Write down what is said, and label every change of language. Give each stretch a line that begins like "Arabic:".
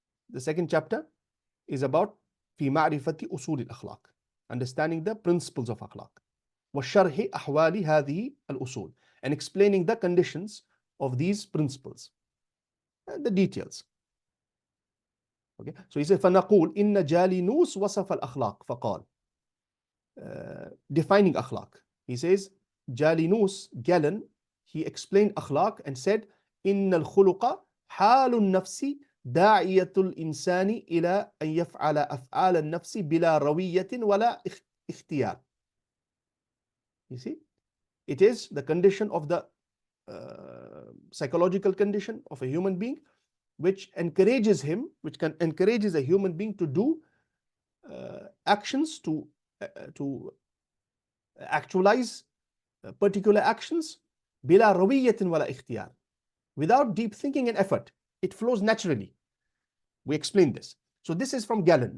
English: The second chapter is about
Arabic: في معرفة أصول الأخلاق,
English: understanding the principles of akhlaq,
Arabic: وشرح أحوال هذه الأصول,
English: and explaining the conditions of these principles and the details. Okay, so he said
Arabic: فنقول إن جالينوس وصف الأخلاق فقال,
English: defining akhlaq. He says Jalinus, Galen, he explained akhlaq and said
Arabic: إن الخلق حال النفس داعية الإنسان إلى أن يفعل أفعال النفس بلا روية ولا اختيار.
English: You see, it is the condition of the psychological condition of a human being which encourages him, encourages a human being to do actions, to actualize particular actions
Arabic: بلا روية ولا اختيار,
English: without deep thinking and effort. It flows naturally. We explained this. So this is from Galen.